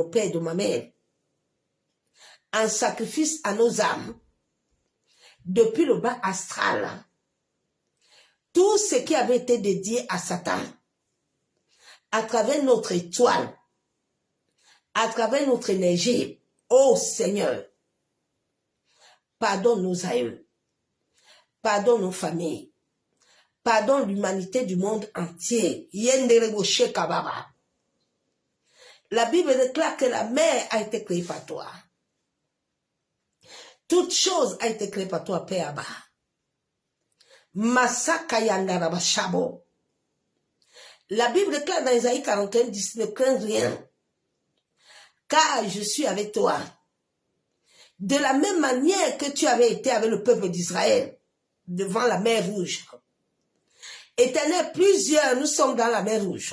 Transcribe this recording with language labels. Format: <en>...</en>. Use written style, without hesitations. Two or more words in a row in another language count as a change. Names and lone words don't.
<fr>mon père et de ma mère, en sacrifice à nos âmes, depuis le bas astral, tout ce qui avait été dédié à Satan, à travers notre étoile, à travers notre énergie, ô Seigneur, pardonne nos aïeux, pardonne nos familles, pardonne l'humanité du monde entier. La Bible déclare que la mer a été créée par toi. Toute chose a été créée par toi, Père Abba. Masaka yandaraba shabo. La Bible déclare dans Isaïe 41, 10, ne crains rien, car je suis avec toi. De la même manière que tu avais été avec le peuple d'Israël devant la mer Rouge. Éternel, plusieurs, nous sommes dans la mer Rouge.</fr>